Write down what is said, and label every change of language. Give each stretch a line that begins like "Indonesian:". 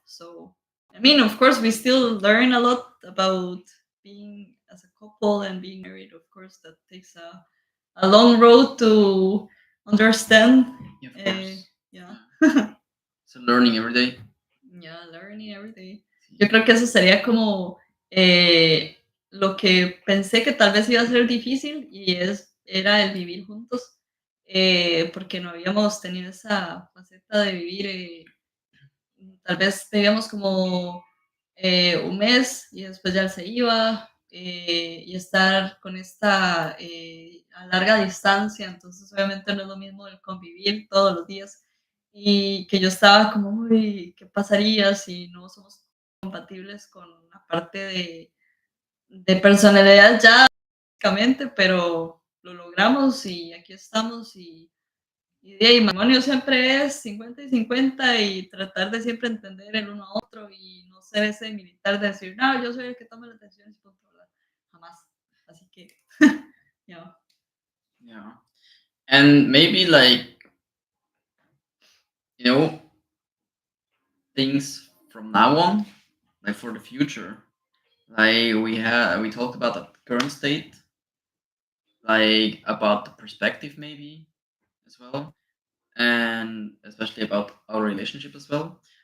English: So I mean, of course, we still learn a lot about being as a couple and being married. Of course, that takes a long road to understand. Yeah, of Uh, course. yeah, So learning every day. yeah, learning every day.
Spanish: Yo Sí. creo que eso sería como lo que pensé que tal vez iba a ser difícil y era el vivir juntos. porque no habíamos tenido esa faceta de vivir, tal vez vivíamos como un mes y después ya se iba, y estar con esta a larga distancia, entonces obviamente no es lo mismo el convivir todos los días y que yo estaba como, uy, ¿qué pasaría si no somos compatibles con la parte de personalidad ya, básicamente, pero lo logramos y aquí estamos y de ahí, matrimonio siempre es 50 y 50 y tratar de siempre entender el uno a otro y no ser ese militar de decir, no, yo soy el que toma las decisiones y punto, ¿verdad? Jamás. Así que, ya.
English: Yeah. And maybe like, you know, things from now on, like for the future. Like we talked about the current state, like about the perspective maybe as well, and especially about our relationship as well.